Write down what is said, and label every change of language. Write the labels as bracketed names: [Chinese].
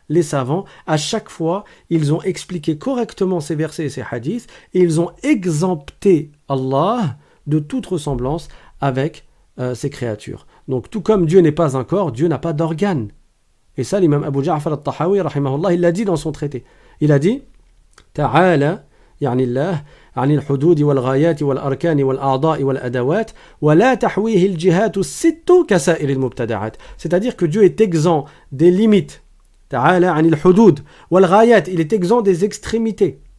[French] Les savants, à chaque fois, ils ont expliqué correctement ces versets et ces hadiths et ils ont exempté Allah de toute ressemblance avec ces créatures. Donc tout comme Dieu n'est pas un corps, Dieu n'a pas d'organe. Et ça, l'imam Abu Ja'far al-Tahawi, rahimahullah, il l'a dit dans son traité. Il a dit [Arabic] Ta'ala, يعني الله عن الحدود والغايات والأركان والأعضاء والأدوات ولا تحويه الجهات الست كسائر المبتدعات. [French] C'est-à-dire que Dieu est exempt des limites. [Arabic] تعالى عن الحدود والغايات, [French] il est exempt des extrémités.